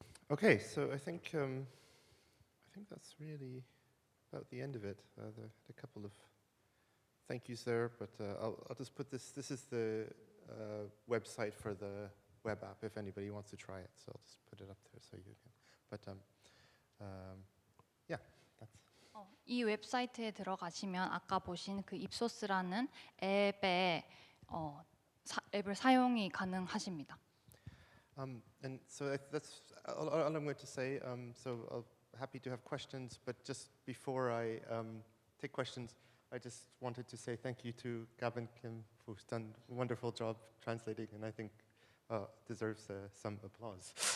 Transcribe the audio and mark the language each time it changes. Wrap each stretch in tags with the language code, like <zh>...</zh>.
<en>Okay, so I think that's really about the end of it. A couple of thank yous there, but I'll just put this. This is the website for the web app if anybody wants to try it. So I'll just put it up there so you can. But yeah, that's.</en> <ko>이 웹사이트에 들어가시면 아까 보신 그 입소스라는 앱에 앱을 사용이 가능하십니다.</ko> <en>And so that's all I'm going to say. So I'll happy to have questions, but just before I take questions, I just wanted to say thank you to Gabin Kim, who's done a wonderful job translating, and I think deserves some applause.</en>